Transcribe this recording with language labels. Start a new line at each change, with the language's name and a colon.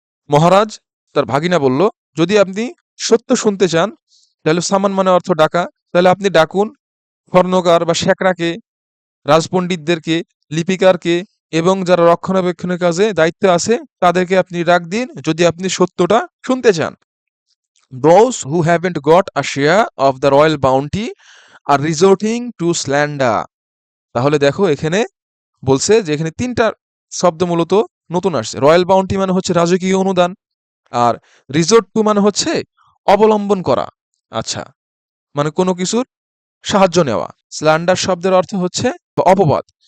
Bangla: মহারাজ তার ভাগিনা বলল, যদি আপনি সত্য শুনতে চান তাহলে সামান মানে অর্থ ডাকা, তাহলে আপনি ডাকুন স্বর্ণকার বা শেকরাকে, রাজপণ্ডিতদেরকে, লিপিকারকে এবং যারা রক্ষণাবেক্ষণের কাজে দায়িত্বে আছে তাদেরকে আপনি ডাক দিন যদি আপনি সত্যটা শুনতে চান।
English: Those who haven't got a share of the royal bounty are resorting to slander.
Bangla: তাহলে দেখো এখানে বলছে যে এখানে তিনটা শব্দ মূলত নতুন আসছে। রয়্যাল বাউন্টি মানে হচ্ছে রাজকীয় অনুদান, আর রিসোর্ট টু মানে হচ্ছে অবলম্বন করা। আচ্ছা, মানে কোনো কিছুর সাহায্য নেওয়া। স্ল্যান্ডার শব্দের অর্থ হচ্ছে অপবাদ।